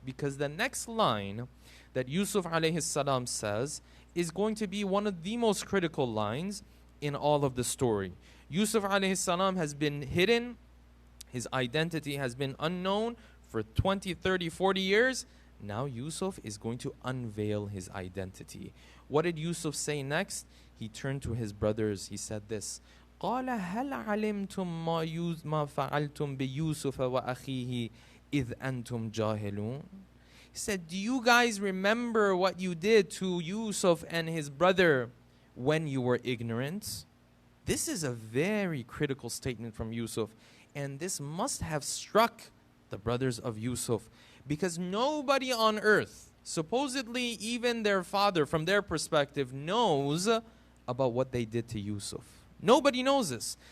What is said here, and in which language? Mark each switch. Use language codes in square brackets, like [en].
[en] Because the next line that Yusuf alayhi salam says is going to be one of the most critical lines in all of the story. Yusuf alayhi salam has been hidden. His identity has been unknown for 20, 30, 40 years. Now Yusuf is going to unveil his identity. What did Yusuf say next? He turned to his brothers. He said this: [ar] قال هل علمتم ما فعلتم بيوسف وأخيه إذ أنتم جاهلون. [en] He said, do you guys remember what you did to Yusuf and his brother when you were ignorant? This is a very critical statement from Yusuf, and this must have struck the brothers of Yusuf, because nobody on earth, supposedly even their father from their perspective, knows about what they did to Yusuf. Nobody knows this.